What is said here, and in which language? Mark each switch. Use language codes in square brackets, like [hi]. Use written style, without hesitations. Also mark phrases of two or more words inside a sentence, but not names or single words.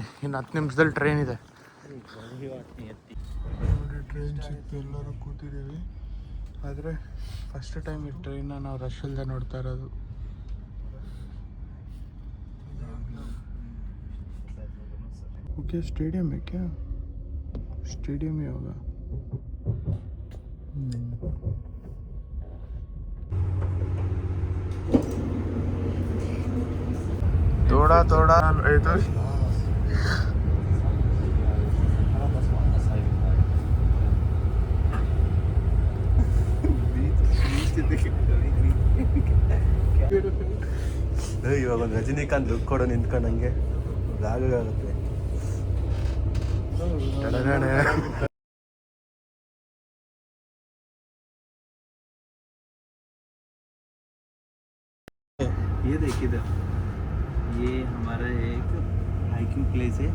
[kn] ಇನ್ನು 10 ನಿಮಿಷದಲ್ಲಿ ಟ್ರೈನ್ ಇದೆ ನೋಡಿ. ಟ್ರೈನ್ ಸಿಕ್ತು, ಎಲ್ಲರೂ ಕೂತಿದ್ದೀವಿ. ಆದರೆ ಫಸ್ಟ್ ಟೈಮ್ ಈ ಟ್ರೈನ್ನ ನಾವು ರಶ್ ಇಲ್ಲದೆ ನೋಡ್ತಾ ಇರೋದು. [hi] ಓಕೆ, स्टेडियम क्या स्टेडियम होगा? थोड़ा थोड़ा तो [kn] ಇವಾಗ ಒಂದು ರಜನಿಕಾಂತ್ ಲುಕ್ ಕೊಡೋ ನಿಂತ್ಕೊಂಡಂಗೆ ಆಗುತ್ತೆ. [hi] ये देख इधर, ये हमारा एक हाइकिंग प्लेस है.